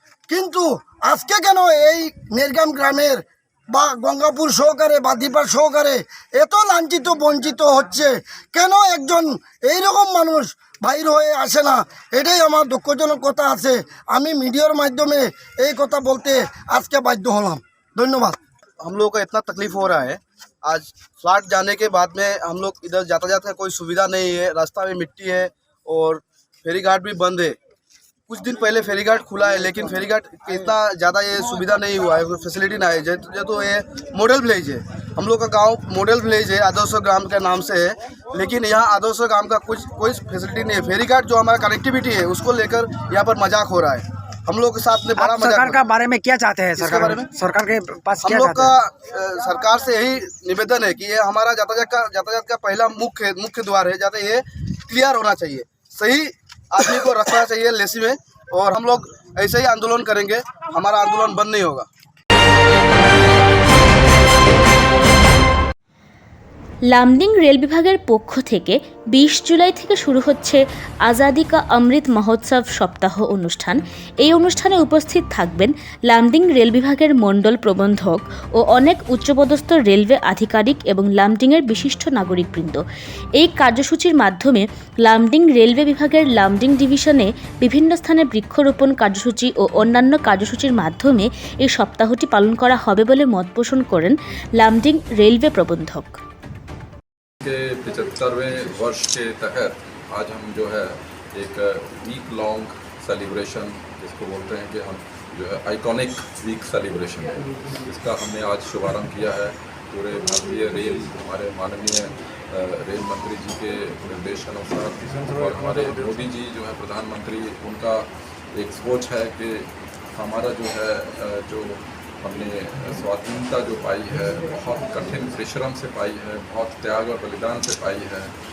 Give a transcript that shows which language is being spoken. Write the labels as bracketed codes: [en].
[bn] কিন্তু আজকে কেন এই নেরগাম গ্রামের বা গঙ্গাপুর সহকারে বা দীপার সহকারে এত লাঞ্ছিত বঞ্চিত হচ্ছে? কেন একজন এইরকম মানুষ বাইর হয়ে আসে না? এটাই আমার দুঃখজনক কথা আছে। আমি মিডিয়ার মাধ্যমে এই কথা বলতে আজকে বাধ্য হলাম। ধন্যবাদ। [hi] हम लोग का इतना तकलीफ हो रहा है, आज फ्लड जाने के बाद में हम लोग इधर यातायात का कोई सुविधा नहीं है, रास्ता में मिट्टी है और फेरी घाट भी बंद है। कुछ दिन पहले फेरी घाट खुला है, लेकिन फेरी घाट इतना ज़्यादा ये सुविधा नहीं हुआ है, कोई फैसिलिटी नहीं है। जो ये मॉडल विलेज है, हम लोग का गांव मॉडल विलेज है, आदर्श ग्राम के नाम से है, लेकिन यहाँ आदर्श ग्राम का कोई फैसिलिटी नहीं है। फेरी घाट जो हमारा कनेक्टिविटी है उसको लेकर यहाँ पर मजाक हो रहा है। हम लोग के साथ में बड़ा मजाक। सरकार का बारे में क्या चाहते हैं? सरकार बारे में सरकार के पास हम लोग का सरकार से यही निवेदन है कि ये हमारा यातायात का पहला मुख्य द्वार है, जाते ये क्लियर होना चाहिए, सही आदमी को रखना चाहिए लेसी में, और हम लोग ऐसे ही आंदोलन करेंगे, हमारा आंदोलन बंद नहीं होगा। [bn] লামডিং রেল বিভাগের পক্ষ থেকে 20 জুলাই থেকে শুরু হচ্ছে আজাদি কা অমৃত মহোৎসব সপ্তাহ অনুষ্ঠান। এই অনুষ্ঠানে উপস্থিত থাকবেন লামডিং রেল বিভাগের মণ্ডল প্রবন্ধক ও অনেক উচ্চপদস্থ রেলওয়ে আধিকারিক এবং লামডিংয়ের বিশিষ্ট নাগরিকবৃন্দ। এই কার্যসূচির মাধ্যমে লামডিং রেলওয়ে বিভাগের লামডিং ডিভিশনে বিভিন্ন স্থানে বৃক্ষরোপণ কার্যসূচি ও অন্যান্য কার্যসূচির মাধ্যমে এই সপ্তাহটি পালন করা হবে বলে মত পোষণ করেন লামডিং রেলওয়ে প্রবন্ধক। [hi] के 75वें वर्ष के तहत आज हम जो है एक वीक लॉन्ग सेलिब्रेशन जिसको बोलते हैं कि हम जो है आइकॉनिक वीक सेलिब्रेशन है, इसका हमने आज शुभारंभ किया है। पूरे भारतीय रेल हमारे माननीय रेल मंत्री जी के निर्देशानुसार और हमारे मोदी जी जो है प्रधानमंत्री, उनका एक सोच है कि हमारा जो है जो हमने स्वाधीनता जो पाई है बहुत कठिन परिश्रम से पाई है, बहुत त्याग और बलिदान से पाई है।